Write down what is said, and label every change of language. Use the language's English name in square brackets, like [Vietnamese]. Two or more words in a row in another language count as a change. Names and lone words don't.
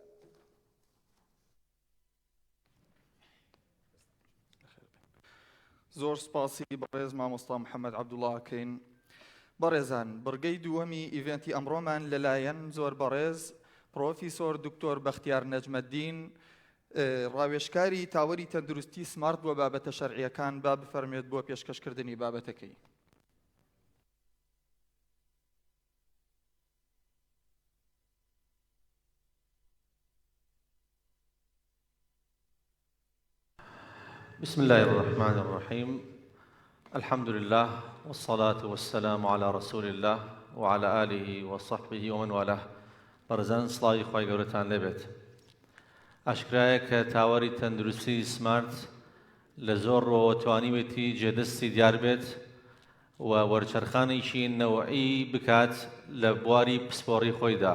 [Central Kurdish] زۆر سپاسی بەڕێز مامۆستا محەممەد عەبدوڵڵاکەین. بەڕێزان، بڕگەی دووەمی ئیڤێنتی ئەمڕۆمان لەلایەن زۆر بەڕێز پرۆفیسۆر دکتۆر بەختیار نەجمەدین ڕاوێژکاری تاوەری تەندروستی سمارت بۆ بابەتە شەرعیەکان با بفەرمێت بۆ پێشکەشکردنی بابەتەکەی. [Arabic] بسم الله الرحمن الرحيم. الحمد لله والصلاة والسلام على رسول الله وعلى آله وصحبه ومن والاه. [Central Kurdish] برزان صلاحی خوای گەورەتان لێبێت. ئاشکرایە کە تاوەری تەندروستی سمارت لە زۆر ڕۆ توانیوێتی جێدەستی دیار بێت و وەرچەرخانێکی نەوعی بکات لە بواری پسپۆڕی خۆیدا.